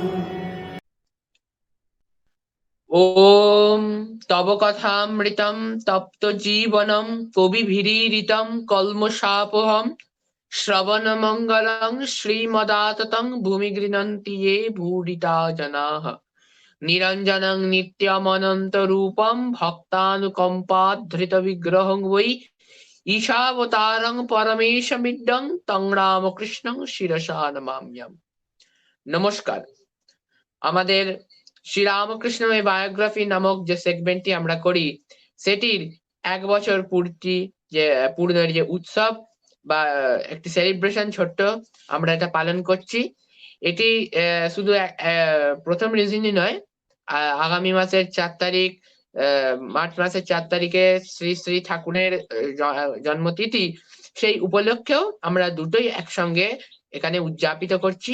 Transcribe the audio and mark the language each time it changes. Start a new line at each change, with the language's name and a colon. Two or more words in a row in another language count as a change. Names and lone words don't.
Sanskrit: ओम तव कथामृतं तप्त जीवनं कविभिरीडितं कल्मषापहं श्रवणमङ्गलं श्रीमदाततं भूमि गृह्णन्ति ये भूरिता जनाः निरञ्जनं नित्यमनन्तरूपं भक्तानुकम्पाधृतविग्रहं वै ईशावतारं परमेशमिड्डं तं रामकृष्णं शिरसा नमाम्यहम्।
Bangla: নমস্কার। আমাদের শ্রী রামকৃষ্ণ বায়োগ্রাফি নামক যে সেগমেন্টটি আমরা করি সেটির 1 বছর পূর্ণের যে উৎসব বা একটি সেলিব্রেশন ছোট্ট আমরা এটা পালন করছি। এটি শুধু প্রথম রিজনই নয়, আগামী মাসের 4 তারিখ মার্চ মাসের 4 তারিখে শ্রী শ্রী ঠাকুরের জন্মতিথি, সেই উপলক্ষেও আমরা দুটোই একসঙ্গে এখানে উদযাপিত করছি।